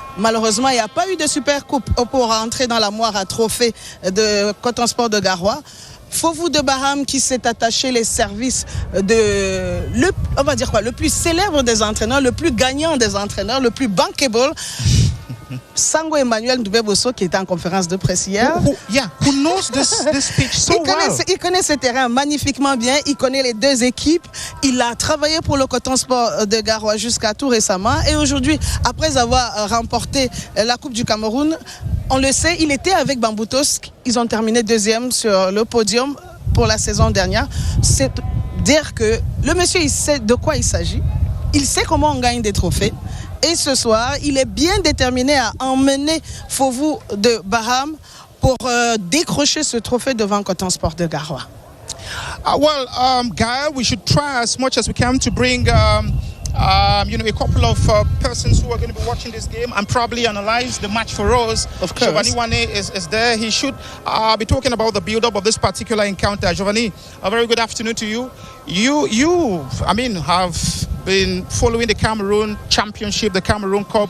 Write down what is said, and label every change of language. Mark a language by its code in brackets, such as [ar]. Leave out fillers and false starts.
[fr] Malheureusement, il n'y a pas eu de super coupe pour entrer dans la moire à trophée de Coton Sport de Garoua. Fovu de Baham qui s'est attaché les services de, le plus célèbre des entraîneurs, le plus gagnant des entraîneurs, le plus bankable. Sango Emmanuel Ndoubé-Bosso qui était en conférence de presse hier. [en] Who knows this pitch so well. [fr] Il connaît ce terrain magnifiquement bien, il connaît les 2 équipes, il a travaillé pour le Coton Sport de Garoua jusqu'à tout récemment et aujourd'hui, après avoir remporté la Coupe du Cameroun, on le sait, il était avec Bamboutos, ils ont terminé 2e sur le podium pour la saison dernière. C'est dire que le monsieur, il sait de quoi il s'agit, il sait comment on gagne des trophées. Et ce soir, il est bien déterminé à emmener Fovu de Baham pour décrocher ce trophée devant Coton Sport de Garoua. [en] Gaël, we should try as much as we can to bring a couple of persons who are going to be watching this game and probably analyze the match for us. Of course. Giovanni Wane is there. He should be talking about the build-up of this particular encounter. Giovanni, a very good afternoon to you. You have been following the Cameroon Championship, the Cameroon Cup.